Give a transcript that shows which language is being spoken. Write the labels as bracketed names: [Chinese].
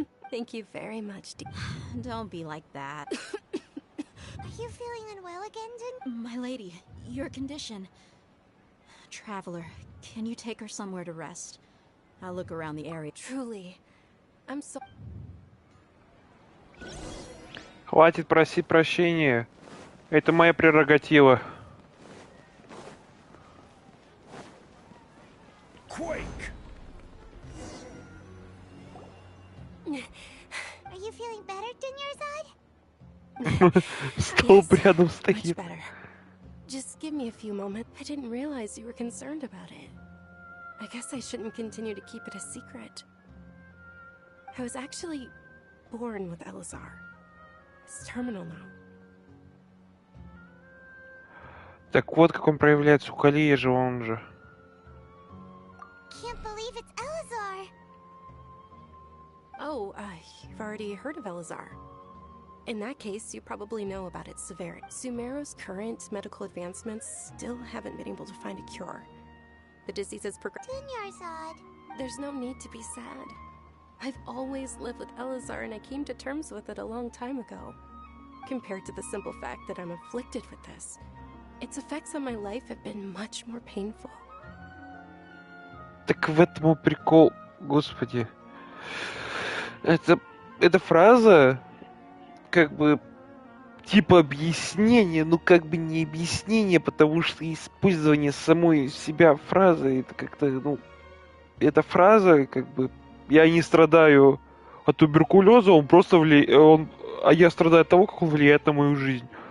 [English] Thank you very much, dear. Don't be like that. Are you feeling unwell again, My lady, your condition. Traveler, can you take her somewhere to rest? I'll look around the area. Truly, I'm so... [Russian] Хватит просить прощения. Это моя прерогатива. [English] Quake! Are you feeling better, Dunyarzad? [Russian] Столб рядом [English] Much [Russian] стоит. [English] better. Just give me a few moments. I didn't realize you were concerned about it. I guess I shouldn't continue to keep it a secret. I was actually born with Elazar. It's terminal now. [Russian] Так вот, как он проявляется у Калии же, он же. [English] Can't believe it's Elazar. Oh, you've already heard of Elazar. In that case, you probably know about its severity. Sumeru's current medical advancements still haven't been able to find a cure. The disease is progressing. Dunyarzad. There's no need to be sad. I've always lived with Elazar, and I came to terms with it a long time ago. Compared to the simple fact that I'm afflicted with this, its effects on my life have been much more painful. [Russian] Так в этом и прикол, господи. Эта фраза, как бы, типа объяснение, ну как бы не объяснение, потому что использование самой себя фразы, это как-то, ну, эта фраза, как бы, я не страдаю от туберкулеза, он просто а я страдаю от того, как он влияет на мою жизнь.